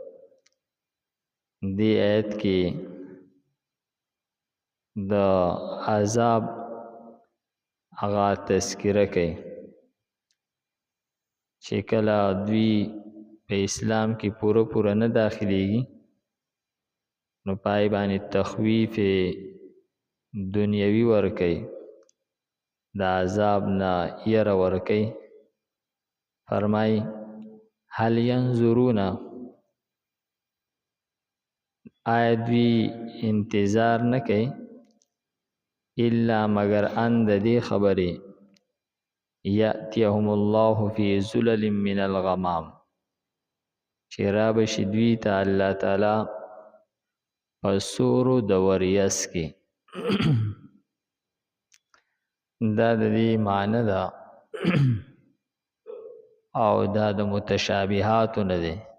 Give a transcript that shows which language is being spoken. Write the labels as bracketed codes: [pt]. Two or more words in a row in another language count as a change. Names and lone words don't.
[ps] دې آیت کې د عذاب هغه تذکره کوي چې کله دوی په اسلام کې پوره نه داخليږي نو پای باندې تخویف دنیوي ورکي، د عذاب نه یره ورکي. [ar] فرمای هل ينظرون، [ps] آیا دوی انتظار نه کوي الا مگر ان د دې خبرې [ar] یأتیهم الله فی ظلل من الغمام، [ps] چې را بشي دوی ته الله تعالی په سورو د وریځ کې. دا د دې معنی ده او دا د متشابهاتو نه ده.